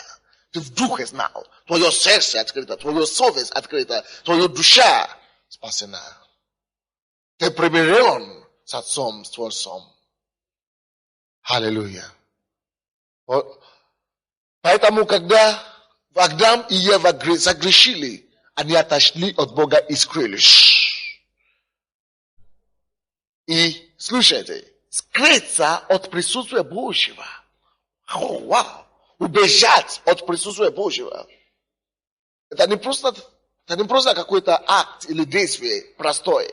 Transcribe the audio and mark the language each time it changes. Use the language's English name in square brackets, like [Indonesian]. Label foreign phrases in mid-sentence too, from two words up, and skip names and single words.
[Russian] Ты в духе знал. Твое сердце открыто, твоя совесть открыта, твоя душа спасена. Ты примирен с Отцом, с Творцом. Аллилуйя. Поэтому, когда [Polish] w Adam i Ewa zagrzeszyli, a nie отошли od Boga i skryliś. [Russian] И слушайте, скрыться от присутствия Божьего. Вау! Убежать от присутствия Божьего. Это не просто какой-то акт или действие простое.